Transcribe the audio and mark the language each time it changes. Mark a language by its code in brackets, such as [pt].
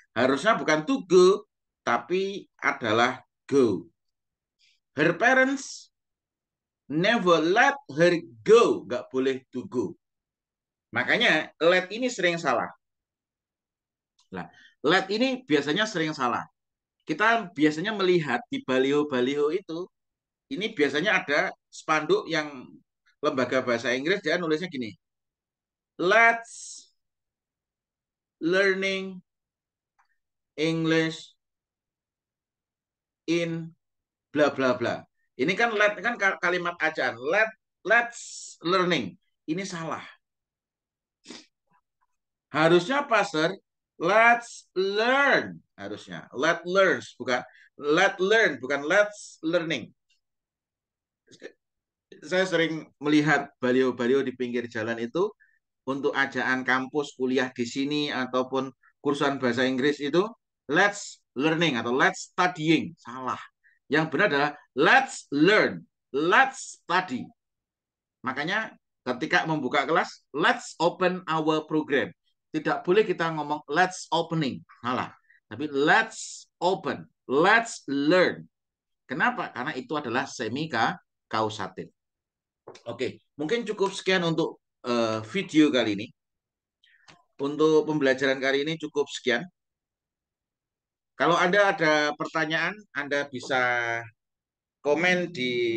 [id] Harusnya bukan [en] to go, [id] tapi adalah go. [en] Her parents never let her go. [id] Nggak boleh [en] to go. [id] Makanya let ini sering salah. Nah, let ini biasanya sering salah. Kita biasanya melihat di baliho-baliho itu, ini biasanya ada spanduk yang lembaga bahasa Inggris, dia nulisnya gini. [en] Let's learning English in bla bla bla. [id] Ini kan let kan kalimat ajaan. [en] Let's learning. [id] Ini salah. Harusnya apa, Sir? [en] Let's learn. [id] Harusnya. [en] Let learns, [id] bukan [en] let learn, bukan let's learning. [id] Saya sering melihat baliho-baliho di pinggir jalan itu untuk ajaan kampus kuliah di sini ataupun kursusan bahasa Inggris itu [en] let's learning [id] atau [en] let's studying. [id] Salah. Yang benar adalah [en] let's learn, let's study. [id] Makanya ketika membuka kelas, [en] let's open our program. [id] Tidak boleh kita ngomong [en] let's opening. [id] Salah. Tapi [en] let's open, let's learn. [id] Kenapa? Karena itu adalah semi kausatif. Oke, mungkin cukup sekian untuk video kali ini. Untuk pembelajaran kali ini cukup sekian. Kalau Anda ada pertanyaan, Anda bisa komen di